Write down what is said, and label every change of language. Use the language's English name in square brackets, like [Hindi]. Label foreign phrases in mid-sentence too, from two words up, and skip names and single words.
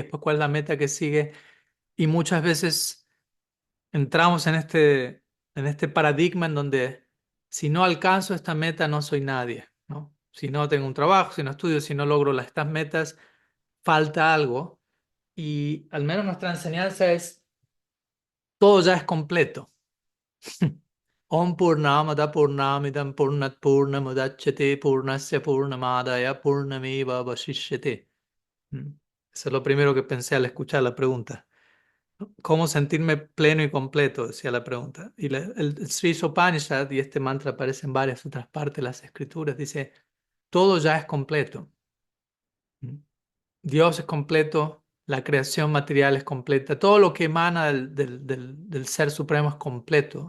[Spanish] Después, ¿cuál es la meta que sigue? Y muchas veces entramos en este paradigma en donde si no alcanzo esta meta no soy nadie, ¿no? Si no tengo un trabajo, si no estudio, si no logro estas metas, falta algo. Y al menos nuestra enseñanza es, todo ya es completo. [Sanskrit] ॐ पूर्णमद पूर्णमिदम् पूर्णात् पूर्णमुदच्यते पूर्णस्य पूर्णमादाय पूर्णमेव वशिष्यते. Mm. [Spanish] Eso es lo primero que pensé al escuchar la pregunta. ¿Cómo sentirme pleno y completo? Decía la pregunta. Y el Sri Upanishad, y este mantra aparece en varias otras partes de las escrituras, dice, todo ya es completo. Mm. Dios es completo, la creación material es completa, todo lo que emana del Ser Supremo es completo.